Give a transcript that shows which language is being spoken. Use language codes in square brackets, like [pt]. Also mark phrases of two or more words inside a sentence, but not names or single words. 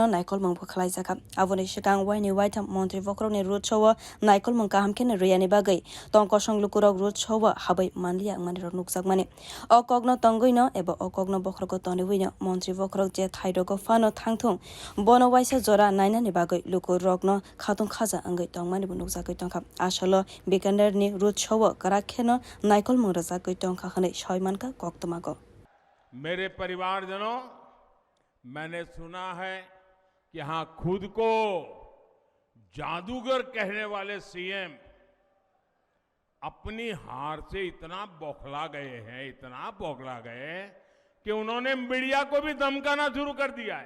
[brx] नायकल मंगबो खलायजाखा आबोनि सिगां वाइनि वाइथाम मन्त्रि वक्रकनि रोडशोवो नायकल मंग गाहामखेनो रैयानि बागै तंकसं लुकुरक रोडशोवो हाबै मानलिया अंमानि रक नुकजाकमानि अकगनो तंगैनो एबा अकगनो वक्रको तनिवैनो मन्त्रि वक्रक जे थाइदोको फानो थांथुं बनो वाइसा जरा नायनानि बागै लुकुरकनो खातुं खाजा अंगै तंमानिबो नुकजाकै तंखा आशलो बिकानेरनि रोडशोवो कराखेनो नायकल मंग रजाकै तंखा हनै सयमानका [hi] मेरे परिवारजनों, मैंने सुना है कि यहां खुद को जादूगर कहने वाले सीएम अपनी हार से इतना बौखला गए कि उन्होंने मीडिया को भी धमकाना शुरू कर दिया है।